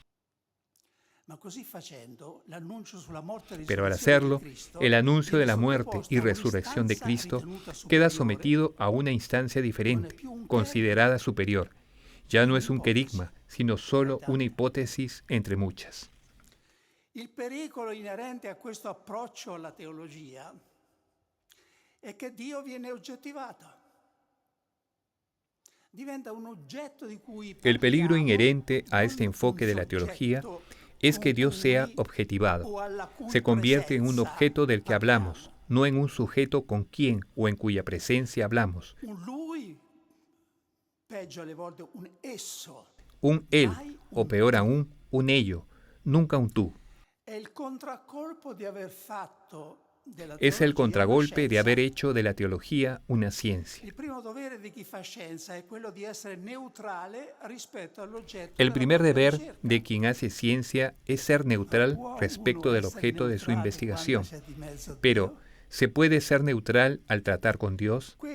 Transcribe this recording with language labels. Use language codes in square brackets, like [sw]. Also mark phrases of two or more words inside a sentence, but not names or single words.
[es] Pero al hacerlo, el anuncio de la muerte y resurrección de Cristo queda sometido a una instancia diferente, considerada superior. Ya no es un querigma, sino solo una hipótesis entre muchas. [it] El pericolo inerente a questo approccio alla teologia è che Dio viene oggettivato. [es] El peligro inherente a este enfoque de la teología es que Dios sea objetivado. Se convierte en un objeto del que hablamos, no en un sujeto con quien o en cuya presencia hablamos. Un él, o peor aún, un ello, nunca un tú. [it] El contraccolpo di aver fatto [es] Es el contragolpe de haber hecho de la teología una ciencia. El primer deber de quien hace ciencia es ser neutral respecto del objeto de su investigación. Pero, ¿se puede ser neutral al tratar con Dios?